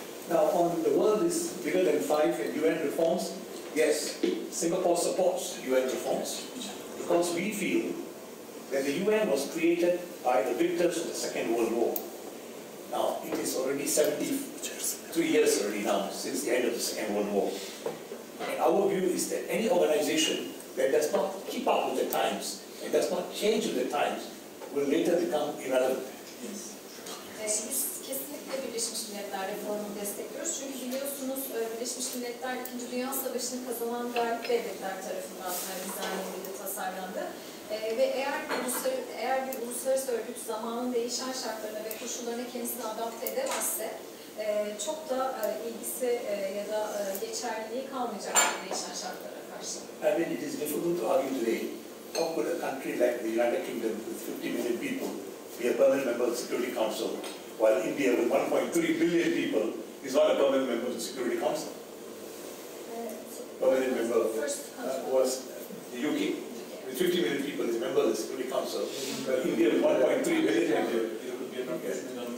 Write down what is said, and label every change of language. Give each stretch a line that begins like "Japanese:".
English: Now, on the world is bigger than 5 and UN reforms, yes, Singapore supports UN reforms because we feel that the UN was created by the victors of the Second World War. Now, it is already 73 years already now since the end of the Second World War. And our view is that any organization that does not keep up with the times and does not change with the times will later become irrelevant.
Turkish: Biz kesinlikle Birleşmiş Milletler reformunu destekliyoruz. Çünkü biliyorsunuz Birleşmiş Milletler 2. Dünya Savaşı'nı kazanan galip devletler tarafından dizayn edildi, tasarlandı. Ve eğer bir uluslararası örgüt zamanın değişen şartlarına ve koşullarına kendisini adapte edemezse çok da ilgisi ya da geçerliliği kalmayacak değişen şartlara karşı.
English: I mean, it is difficult to argue today. How could a country like the United Kingdom with 50 million people be a permanent member of the Security Council, while India with 1.3 billion people is not a permanent member of the Security Council? Permanent member was the UK. With 50 million people is a member of the Security Council, while India with 1.3 billion people.